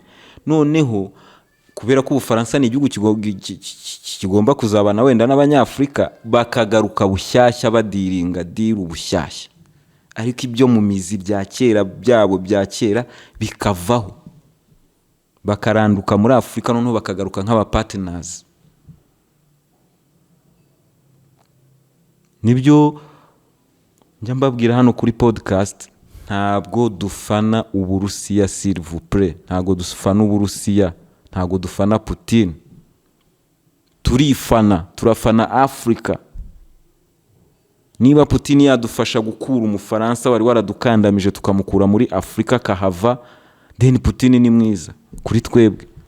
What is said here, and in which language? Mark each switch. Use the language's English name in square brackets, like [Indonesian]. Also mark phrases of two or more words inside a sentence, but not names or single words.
[Kinyarwanda] Noneho kubera ko Ubufaransa ni igihugu kigomba kuzabana wenda n'Abanyafrika, bakagaruka bushyashya, badiringa ubushyashya, ariko ibyo mu mizi bya kera bikavaho, bakaranduka muri Afrika, noneho bakagaruka nk'aba partners. Nibyo njya mbabwira hano kuri podcast, ntabwo dufana Uburusiya [French] s'il vous plaît, [Kinyarwanda] ntabwo dufana Uburusiya, ntabwo dufana Putin, turafana Afrika. Niba Putin yadufasha gukura Umufaransa wari waradukandamije tukamukura muri Afrika kahava, then Putin ni mwiza kuri twebwe.